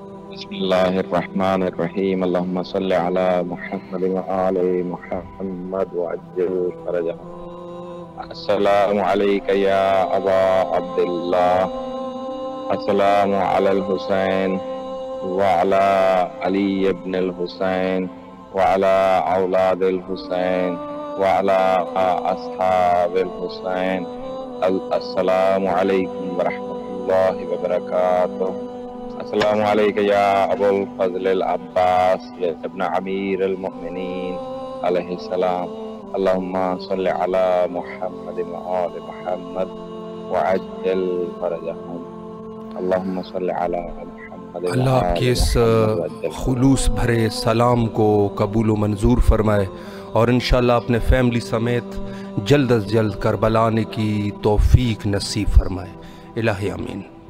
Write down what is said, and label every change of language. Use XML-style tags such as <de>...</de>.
<ar>بسم اللہ الرحمن الرحیم اللہم صلی علی محمد وآل محمد وعجل فرجہ السلام علیکہ یا ابا عبداللہ السلام علی الحسین وعلی علی ابن الحسین وعلی اولاد الحسین وعلی اصحاب الحسین السلام علیکم ورحمۃ الله وبركاته. السلام عليك يا أبو الفضل العباس يا ابن أمير المؤمنين عليه السلام. اللهم صل على محمد وآل محمد وعجل فرجهم. اللهم صل على محمد.</ar> <ur>اللہ آپ کے اس خلوص بھرے سلام کو قبول و منظور فرمائے اور انشاءاللہ اپنے فیملی سمیت جلد از جلد کربلا آنے کی توفیق نصیب فرمائے. الہی آمین.</ur>